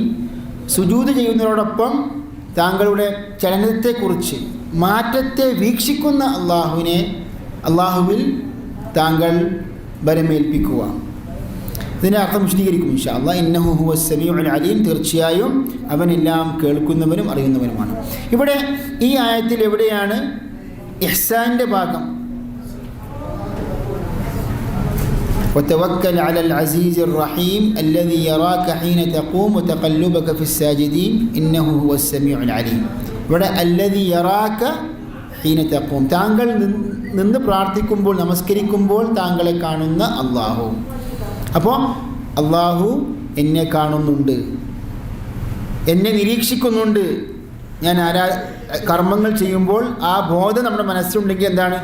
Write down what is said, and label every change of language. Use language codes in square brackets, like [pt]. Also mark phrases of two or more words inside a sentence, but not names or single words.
[ml] സുജൂദ് ചെയ്യുന്നതോടൊപ്പം താങ്കളുടെ ചലനത്തെക്കുറിച്ച്, മാറ്റത്തെ വീക്ഷിക്കുന്ന അള്ളാഹുവിൽ താങ്കൾ ബലമേൽപ്പിക്കുക. ഇതിൻ്റെ അർത്ഥം വിശദീകരിക്കും [ar] إن شاء الله. إنه هو السميع العليم. [ml] തീർച്ചയായും അവനെല്ലാം കേൾക്കുന്നവനും അറിയുന്നവനുമാണ്. ഇവിടെ ഈ ആയത്തിൽ എവിടെയാണ് ഇഹ്സാൻ്റെ ഭാഗം? [ar] وتوكل على العزيز الرحيم الذي يراك حين تقوم وتقلبك في الساجدين إنه هو السميع العليم. ഇവിടെ الذي يراك حين تقوم. [ml] താങ്കൾ നിന്ന് പ്രാർത്ഥിക്കുമ്പോൾ, നമസ്കരിക്കുമ്പോൾ താങ്കളെ കാണുന്ന അള്ളാഹു. അപ്പോൾ അള്ളാഹു എന്നെ കാണുന്നുണ്ട്, എന്നെ നിരീക്ഷിക്കുന്നുണ്ട്. ഞാൻ കർമ്മങ്ങൾ ചെയ്യുമ്പോൾ ആ ബോധം നമ്മുടെ മനസ്സിലുണ്ടെങ്കിൽ എന്താണ്?